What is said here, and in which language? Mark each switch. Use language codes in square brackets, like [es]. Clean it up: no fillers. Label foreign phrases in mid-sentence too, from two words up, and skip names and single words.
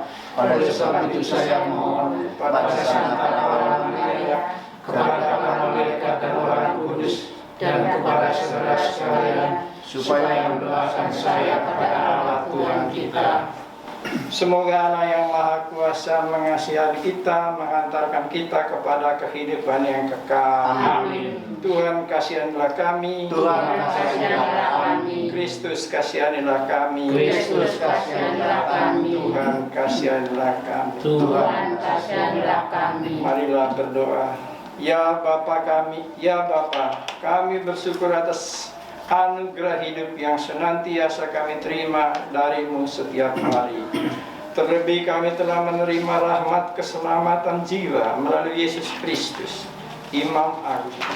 [id] Oleh sebab itu saya mohon pada Santa Maria, kepada para malaikat dan orang kudus, dan kepada saudara sekalian, supaya mendoakan saya kepada Allah Tuhan kita. Semoga Allah yang Maha Kuasa mengasihi kita, mengantarkan kita kepada kehidupan yang kekal. Amin. Tuhan kasianilah kami. Tuhan kasianilah kami. Kristus kasianilah kami. Kristus kasianilah kami. Tuhan kasianilah kami. Tuhan kasianilah kami. Marilah berdoa. Ya Bapa kami, ya Bapa, kami bersyukur atas anugerah hidup yang senantiasa kami terima dari-Mu setiap hari. Terlebih kami telah menerima rahmat keselamatan jiwa melalui Yesus Kristus, Imam Agung.